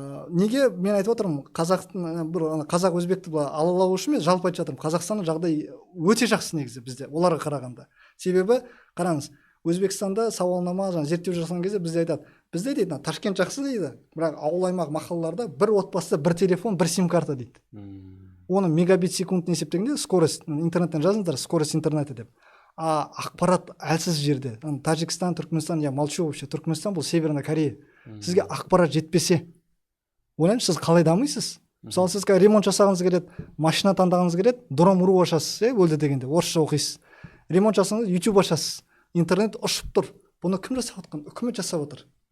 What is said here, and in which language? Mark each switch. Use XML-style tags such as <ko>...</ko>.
<kk>Неге мен айтып отырмын, қазақ өзбекті алалау үшін мен жалпы айтып жатырмын. Қазақстанның жағдайы өте жақсы негізі бізде, оларға қарағанда. Себебі қараңыз, Өзбекстанда сауалнама зерттеу жасаған кезде бізде айтады, бізде дейді, Ташкент жақсы дейді, бірақ ауыл аймақ мақалаларда бір отбасыда бір телефон, бір сим карта дейді. Оны мегабит секунд есептегенде скорость, интернеттен жазыңыздар,</kk> <ru>скорость интернета</ru> <kk>деп. Ақпарат әлсіз жерде. Тәжікстан, Түркменстан,</kk> <ru>я молчу вообще.</ru> <kk>Түркменстан бұл Северная Корея. Сізге ақпарат жетпесе, ойлаңызшы, сіз қалай дамисыз? Мысалы, сіз ремонт жасағыңыз келеді, машина таңдағыңыз келеді, дром ұру ашасыз, өлді дегенде, орысша оқисыз. Ремонт жасаңыз, YouTube ашасыз. Интернет ұшып тұр. Бұны кім жасап отқан? Үкімет жасап отыр.</kk>